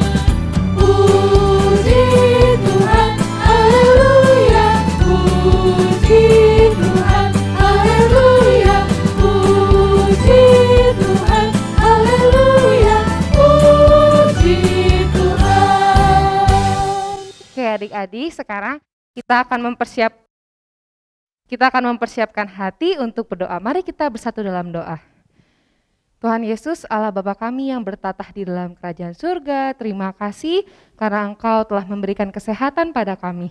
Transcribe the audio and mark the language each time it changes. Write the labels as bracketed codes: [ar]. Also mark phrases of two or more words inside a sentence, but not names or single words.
[id] Puji Tuhan, haleluya, puji Tuhan, haleluya, puji Tuhan, haleluya, puji Tuhan. Oke, adik-adik, sekarang kita akan mempersiapkan hati untuk berdoa. Mari kita bersatu dalam doa. Tuhan Yesus, Allah Bapa kami yang bertatah di dalam kerajaan surga, terima kasih karena Engkau telah memberikan kesehatan pada kami.